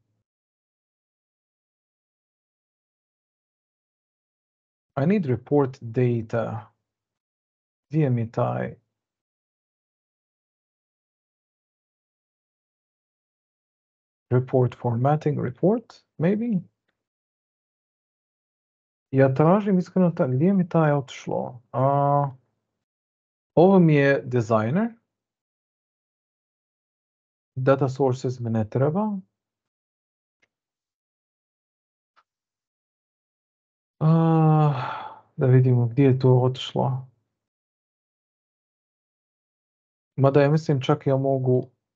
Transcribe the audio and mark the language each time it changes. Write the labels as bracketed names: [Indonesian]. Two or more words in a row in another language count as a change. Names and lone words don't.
[English] I need report data, VMETI. Report formatting report, maybe. [Bosnian] Ja tražim iskreno, gdje mi taj otišlo? Ovo mi je designer. [English] Data sources [Bosnian] mi ne treba. Da vidimo gdje je to otišlo. Mada ja mislim čak ja mogu...